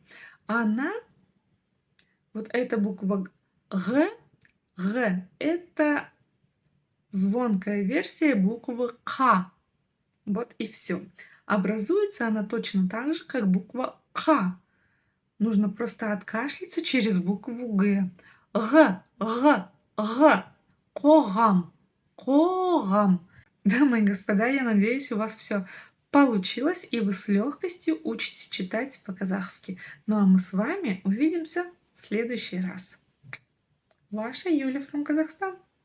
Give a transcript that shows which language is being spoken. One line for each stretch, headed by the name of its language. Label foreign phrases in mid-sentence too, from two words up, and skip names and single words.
Russian: Она, вот эта буква Г, это звонкая версия буквы К. Вот и все. Образуется она точно так же, как буква К. Нужно просто откашляться через букву Г. Г. Қоғам. Қоғам. Дамы и господа, я надеюсь, у вас все получилось, и вы с легкостью учитесь читать по-казахски. Ну а мы с вами увидимся в следующий раз. Ваша Юля from Казахстан.